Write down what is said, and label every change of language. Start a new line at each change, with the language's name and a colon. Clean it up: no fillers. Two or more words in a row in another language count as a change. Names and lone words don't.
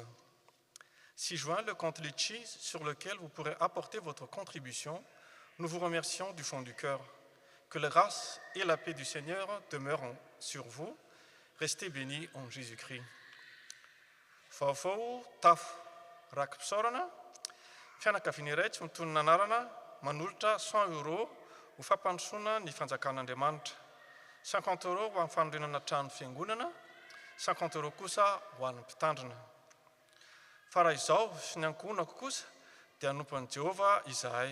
French: 6 juin, le compte Litchi sur lequel vous pourrez apporter votre contribution. Nous vous remercions du fond du cœur. Que la grâce et la paix du Seigneur demeurent sur vous. Restez bénis en Jésus-Christ.
Malagasy: Faufau taf rakpsorana fianakavian'iray mitonona anarana manolotra 100 € ho fampandrosoana ny fanjakan'Andriamanitra, 50 € ho amin'ny fanorenana trano fiangonana, 50 € kosa ho an'ny mpitandrina. Fa raha izao sy ny ankonako kosa dia anompon'i Jehova izahay.